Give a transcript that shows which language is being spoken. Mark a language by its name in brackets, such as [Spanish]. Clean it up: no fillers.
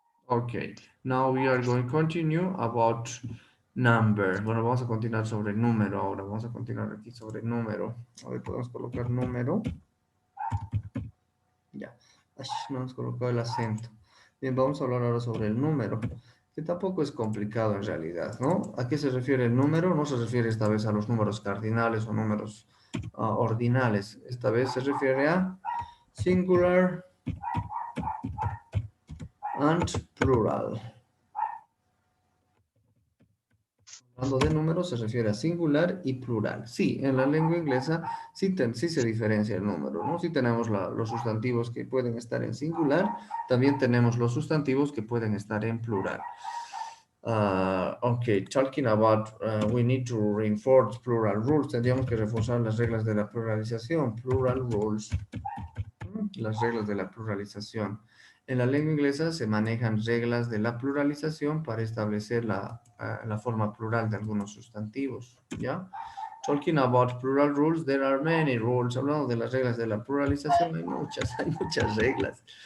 [English] Okay, now we are going to continue about number. [Spanish] Bueno, vamos a continuar sobre el número ahora. Vamos a continuar aquí sobre el número. A ver, podemos colocar número. Ya. Ay, no hemos colocado el acento. Bien, vamos a hablar ahora sobre el número, que tampoco es complicado en realidad, ¿no? ¿A qué se refiere el número? No se refiere esta vez a los números cardinales o números ordinales. Esta vez se refiere a [English] singular and plural. [Spanish] Hablando de números se refiere a singular y plural. Sí, en la lengua inglesa sí se diferencia el número, ¿no? Sí tenemos los sustantivos que pueden estar en singular, también tenemos los sustantivos que pueden estar en plural. [English] Ok, talking about, we need to reinforce plural rules. [Spanish] Tendríamos que reforzar las reglas de la pluralización, [English] plural rules. [Spanish] Las reglas de la pluralización. En la lengua inglesa se manejan reglas de la pluralización para establecer la forma plural de algunos sustantivos, ¿ya? [English] Talking about plural rules, there are many rules. [Spanish] Hablando de las reglas de la pluralización, hay muchas reglas.